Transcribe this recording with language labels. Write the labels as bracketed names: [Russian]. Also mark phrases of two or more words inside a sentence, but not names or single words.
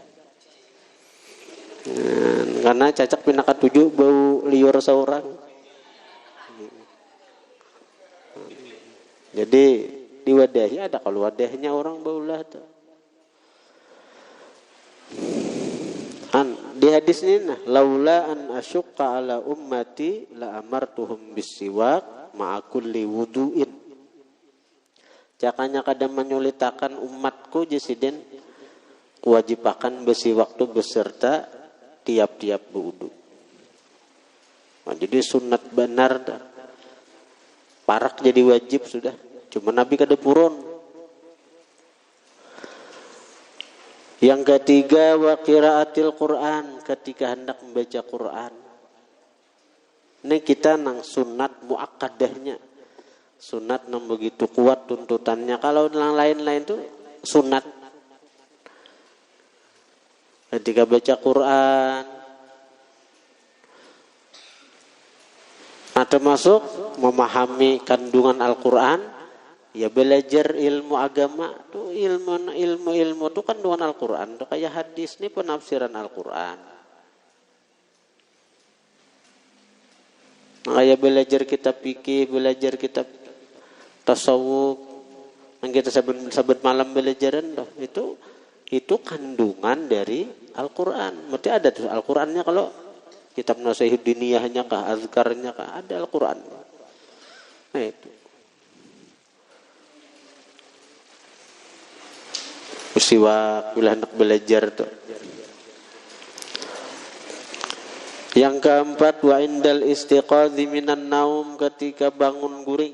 [Banjar] Karena cacak pinaka 7 bau liur seorang. Jadi diwadahi ada, kalau wadahnya orang baulah tuh. [Arabic] Di hadis ini لولا أن أشق على أمتي لأمرتهم بالسواك مع كل وضوء. [Banjar] Jakanya kada menyulitakan umatku jesiden wajibakan bersiwak tu beserta tiap-tiap berwudu. Nah, jadi sunat benar dah. Parak jadi wajib sudah. Cuma Nabi kada purun. Yang ketiga, [Arabic] وقراءة القرآن, [Banjar] ketika hendak membaca Quran. Ini kita nang sunat muakkadahnya. Sunat nang begitu kuat tuntutannya. Kalau yang lain-lain itu sunat. Ketika baca Quran, nah, termasuk memahami kandungan Al-Quran, ya belajar ilmu agama tuh, ilmu tuh kandungan Al-Quran tuh kayak hadis nih, penafsiran Al-Quran. Nah, kayak belajar kitab fikih, belajar kitab tasawuf, yang kita sabut malam belajaran tuh, itu kandungan dari Al-Quran. Berarti ada tuh Al-Qurannya, kalau kitab Nasihuddiniyahnya kah, azkarnya kah, ada Al-Quran. Nah itu. Siwak bila hendak belajar tuh. Yang keempat, [Arabic] وعند الاستيقاظ من النوم, [Banjar] ketika bangun guring.